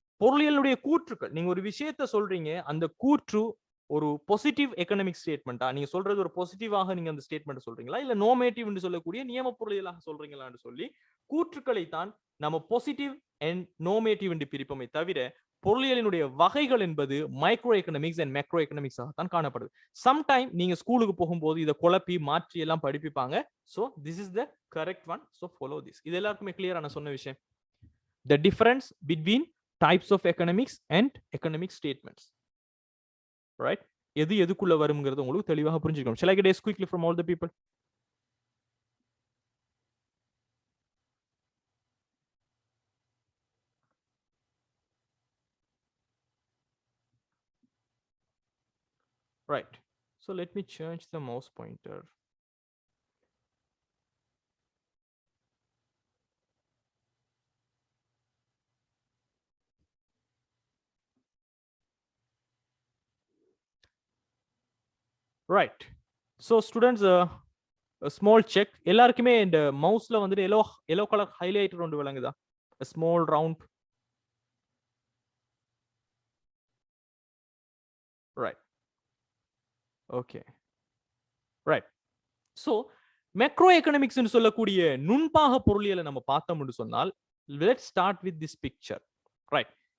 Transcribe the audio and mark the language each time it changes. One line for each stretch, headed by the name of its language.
Tamil: பொருளியலுடைய கூற்றுக்கள், நீங்க ஒரு விஷயத்த சொல்றீங்க, அந்த கூற்று ஒரு பாசிட்டிவ் எக்கனாமிக் ஸ்டேட்மெண்டா, நீங்க சொல்றது ஒரு பாசிட்டிவாக நீங்க அந்த ஸ்டேட்மெண்ட் சொல்றீங்களா, இல்ல நோமேட்டிவ் என்று சொல்லக்கூடிய நியம பொருளியலாக சொல்றீங்களான்னு சொல்லி கூற்றுக்களை தான் நம்ம பாசிட்டிவ் அண்ட் நோமேட்டிவ் என்று பிரிப்போமே தவிர பொருளியலினுடைய வகைகள் என்பது மைக்ரோ எக்கனாமிக்ஸ் அண்ட் மேக்ரோ எக்கனாமிக்ஸாக தான் காணப்படுது. சம்டைம் நீங்க ஸ்கூலுக்கு போகும்போது இதை குழப்பி மாற்றி எல்லாம் படிப்பிப்பாங்க.
English: So this is the correct one. So follow this.
Tamil: இது எல்லாருக்குமே கிளியரா நான் சொன்ன விஷயம்.
English: The difference between types of economics and economic statements, right?
Tamil: எது எதுக்குள்ள வரும்ங்கிறது உங்களுக்கு தெளிவாக புரிஞ்சிருக்கணும்.
English: Shall I get a quickly from all the people? Right, so let me change the mouse pointer. Right, so students, a small check.
Tamil: எல்லாருக்குமே இந்த மவுஸ்ல வந்துட்டு
English: yellow color highlighter
Tamil: ஒன்று விளங்குதா?
English: A small round, right? Okay, right. So
Tamil: macro economics னு சொல்லக்கூடிய நுண்பாக பொருளியலை நம்ம பார்த்தோம்னு சொன்னால்
English: let's start with this picture, right?